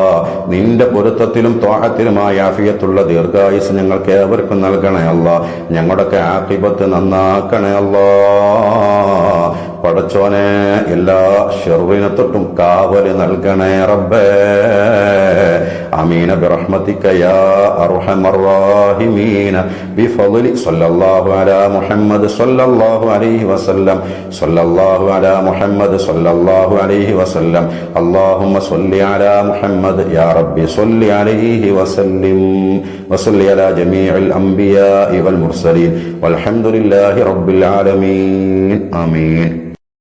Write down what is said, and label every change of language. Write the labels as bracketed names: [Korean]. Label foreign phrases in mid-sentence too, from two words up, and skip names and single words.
[Malayalam] നിന്റെ പൊരുത്തത്തിലും ത്വാഅത്തിലുമായ ആഫിയത്തുള്ള ദീർഘായുസ് ഞങ്ങൾക്ക് ഏവർക്കും നൽകണേ അല്ലാ. ഞങ്ങളുടെയൊക്കെ ആഖിബത്ത് നന്നാക്കണേ അല്ലാ. പടച്ചോനെ, എല്ലാ ഷർറിനെ തൊട്ടും കാവല് നൽകണേ റബ്ബേ. [Arabic] آمين برحمتك يا أرحم الراحمين بفضل صلى الله على محمد صلى الله عليه وسلم صلى الله على محمد صلى الله عليه وسلم اللهم صل على محمد يا ربي صل عليه وسلم وصل على جميع الأنبياء والمرسلين والحمد لله رب العالمين آمين.